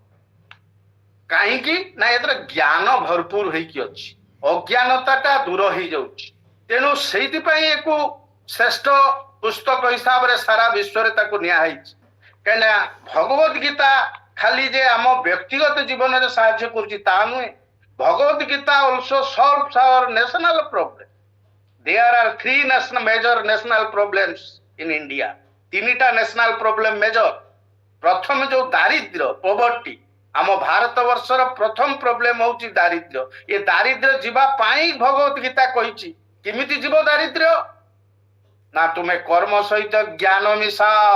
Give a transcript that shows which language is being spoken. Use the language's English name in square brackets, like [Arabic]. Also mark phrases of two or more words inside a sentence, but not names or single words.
[Odia] କାହିଁକି ନା ଏଥିରେ ଜ୍ଞାନ ଭରପୁର ହେଇକି ଅଛି, ଅଜ୍ଞାନତାଟା ଦୂର ହେଇଯାଉଛି। ତେଣୁ ସେଇଥିପାଇଁ ଏକୁ ଶ୍ରେଷ୍ଠ ପୁସ୍ତକ ହିସାବରେ ସାରା ବିଶ୍ୱରେ ତାକୁ ନିଆହେଇଛି। କାହିଁକିନା ଭଗବତ ଗୀତା ଖାଲି ଯେ ଆମ ବ୍ୟକ୍ତିଗତ ଜୀବନରେ ସାହାଯ୍ୟ କରୁଛି ତା ନୁହେଁ। [English] ଭଗବତ ଗୀତା also solves our national problem. There are 3 national problems in India. 3ଟା national problem major. [Odia] ପ୍ରଥମ ଯୋଉ ଦାରିଦ୍ର୍ୟ, ପଭର୍ଟି, ଆମ ଭାରତ ବର୍ଷର ପ୍ରଥମ ପ୍ରୋବ୍ଲେମ ହଉଛି ଦାରିଦ୍ର୍ୟ। ଏ ଦାରିଦ୍ର୍ୟ ଯିବା ପାଇଁ ଭଗବତ ଗୀତା କହିଛି କେମିତି ଯିବ ଦାରିଦ୍ର୍ୟ ନା ତୁମେ କର୍ମ ସହିତ ଜ୍ଞାନ ମିଶାଅ।